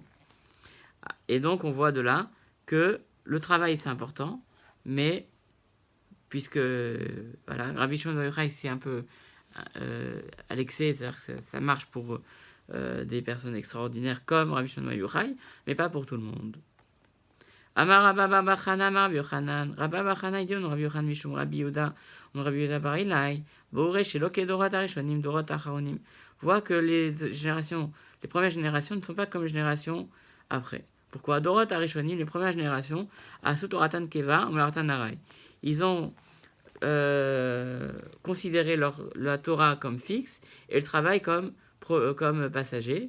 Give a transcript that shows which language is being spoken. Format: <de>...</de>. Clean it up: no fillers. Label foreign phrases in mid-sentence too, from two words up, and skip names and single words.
<fr>Et donc on voit de là que le travail c'est important, mais puisque voilà, Rabbi Shimon ben Yochai s'est un peu à l'excès, c'est-à-dire que ça marche pour des personnes extraordinaires comme Rabbi Shimon Bar Yochai, mais pas pour tout le monde.</fr> <he>אמר רבה בר חנה, אמר רבי יוחנן.</he> <fr>Rabba Bar Chana, il dit on Rabbi Yochanan Mishum Rabbi Yehuda, on Rabbi Yehuda Bar Ilai,</fr> <he>ראה שלא כדורות הראשונים, דורות האחרונים.</he> <fr>Voit que les premières générations ne sont pas comme les générations après. Pourquoi</fr> <he>דורות הראשונים,</he> <fr>les premières générations,</fr> <he>עשו תורתן קבע, ומלאכתן עראי.</he> <fr>Ils ont considéré la Torah comme fixe et le travail comme passager.</fr>